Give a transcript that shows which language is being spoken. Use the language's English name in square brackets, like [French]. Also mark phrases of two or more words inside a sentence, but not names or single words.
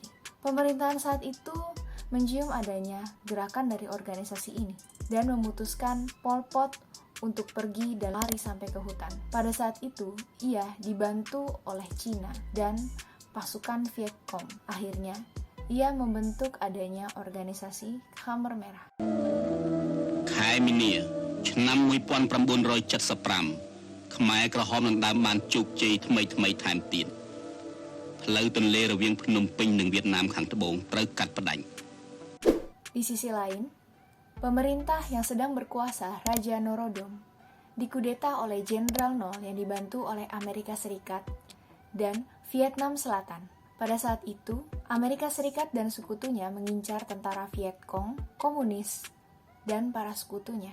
[Indonesian] Pemerintahan saat itu mencium adanya gerakan dari organisasi ini dan memutuskan Pol Pot untuk pergi dan lari sampai ke hutan. Pada saat itu, ia dibantu oleh Cina dan pasukan Viet Cong. Akhirnya, ia membentuk adanya organisasi Khmer Merah. [Khmer] ខែមីនា ឆ្នាំ1975 ខ្មែរក្រហមនឹងដើមបានជោគជ័យថ្មីថែមទៀត ផ្លូវទន្លេរវាងភ្នំពេញនិងវៀតណាមខាងត្បូងត្រូវកាត់ផ្តាច់ [Indonesian] Di sisi lain, pemerintah yang sedang berkuasa, Raja Norodom, dikudeta oleh Jenderal Nol yang dibantu oleh Amerika Serikat dan Vietnam Selatan. Pada saat itu, Amerika Serikat dan sekutunya mengincar tentara Viet Cong, komunis, dan para sekutunya.